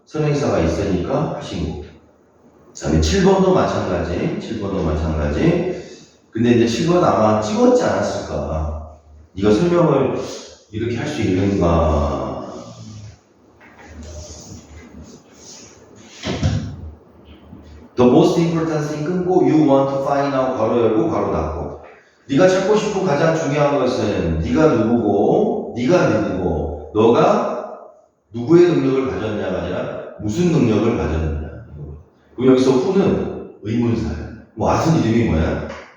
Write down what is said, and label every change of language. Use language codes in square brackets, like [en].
[ko] 선행사가 있으니까 하시고. 그 다음에 7번도 마찬가지. 7번도 마찬가지. 근데 이제 7번 아마 찍었지 않았을까. 네가 설명을 이렇게 할 수 있는가. [en] The most important thing [ko] 끊고 [en] you want to find out [ko] 괄호 열고 괄호 닫고. 네가 찾고 싶은 가장 중요한 것은 네가 누구고 네가 누구고 너가 누구의 능력을 가졌냐가 아니라 무슨 능력을 가졌느냐. 그리고 여기서 who는 의문사야. what은 이름이 뭐야?